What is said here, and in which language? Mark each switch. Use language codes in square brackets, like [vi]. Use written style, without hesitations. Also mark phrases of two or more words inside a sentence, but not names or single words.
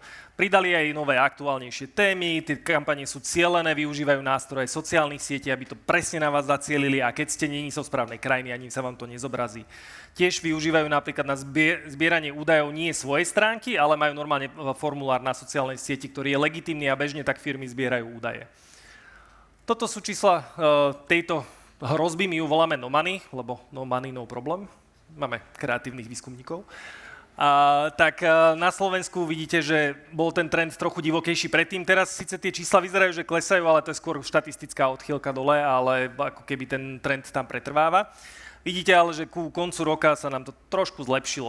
[sk] Pridali aj nové aktuálnejšie témy, tie kampane sú cielené, využívajú nástroje sociálnych sietí, aby to presne na vás zacielili a keď ste nie zo správnej krajiny, ani sa vám to nezobrazí. Tiež využívajú napríklad na zbieranie údajov nie svojej stránky, ale majú normálne formulár na sociálnej sieti, ktorý je legitímny a bežne tak firmy zbierajú údaje. Toto sú čísla tejto hrozby, my ju voláme [en] no money, [sk] lebo [en] no money, no problem. [sk] Máme kreatívnych výskumníkov. Tak na Slovensku vidíte, že bol ten trend trochu divokejší predtým. Teraz síce tie čísla vyzerajú, že klesajú, ale to je skôr štatistická odchýlka dole, ale ako keby ten trend tam pretrváva. Vidíte ale, že ku koncu roka sa nám to trošku zlepšilo.